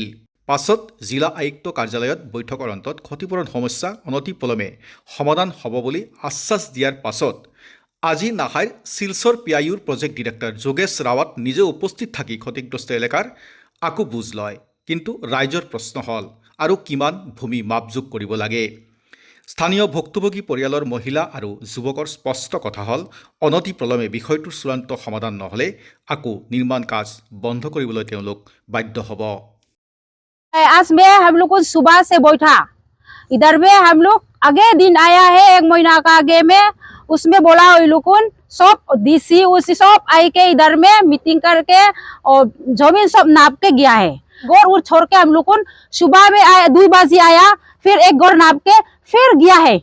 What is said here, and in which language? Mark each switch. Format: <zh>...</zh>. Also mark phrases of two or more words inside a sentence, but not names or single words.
<as>পাছত জিলা আয়ুক্ত কাৰ্যালয়ত বৈঠকৰ অন্তত ক্ষতিপূৰণ সমস্যা অনতিপলমে সমাধান হ'ব বুলি আশ্বাস দিয়াৰ পাছত আজি নাহাইৰ শিলচৰ PIUৰ প্ৰজেক্ট ডিৰেক্টৰ যোগেশ ৰাৱাত নিজে উপস্থিত থাকি ক্ষতিগ্ৰস্ত এলেকাৰ আকৌ বুজ লয়। কিন্তু ৰাইজৰ প্ৰশ্ন হ'ল আৰু কিমান ভূমি মাপজোখ কৰিব লাগে। স্থানীয় ভুক্তভোগী পৰিয়ালৰ মহিলা আৰু যুৱকৰ স্পষ্ট কথা হ'ল অনতিপলমে বিষয়টোৰ চূড়ান্ত সমাধান নহ'লে আকৌ নিৰ্মাণ কাজ বন্ধ কৰিবলৈ তেওঁলোক বাধ্য হ'ব।</as> <hi>आज में हम लोग को सुबह से बैठा, इधर में हम लोग आगे दिन आया है 1 महीना का आगे में, उसमें बोला लोग सब DC उसी सब आई के इधर में मीटिंग करके और जमीन सब नाप के गया है। गोर उर छोड़ के हम लोग सुबह में आया 2 बजे आया, फिर एक गोर नाप के फिर गया है।</hi>